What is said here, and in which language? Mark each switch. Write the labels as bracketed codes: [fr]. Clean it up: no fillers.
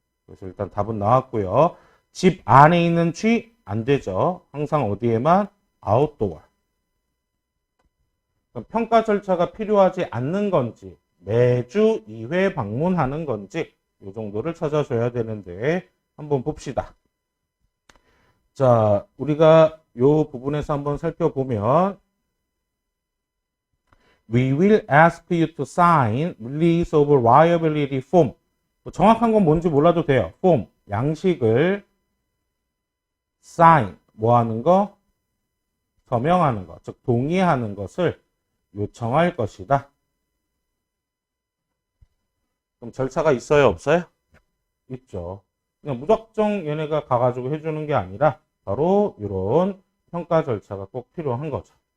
[ko] 그래서 일단 답은 나왔고요. 집 안에 있는 쥐 안 되죠. 항상 어디에만? 아웃도어. 평가 절차가 필요하지 않는 건지 매주 2회 방문하는 건지 이 정도를 찾아줘야 되는데 한번 봅시다. 자, 우리가 이 부분에서 한번 살펴보면 [en] We will ask you to sign release of liability form. [ko] 정확한 건 뭔지 몰라도 돼요. form, 양식을 sign, 뭐 하는 거? 서명하는 거, 즉 동의하는 것을 요청할 것이다. 그럼 절차가 있어요, 없어요? 있죠. 그냥 무작정 얘네가 가가지고 해주는 게 아니라 바로 이런 평가 절차가 꼭 필요한 거죠.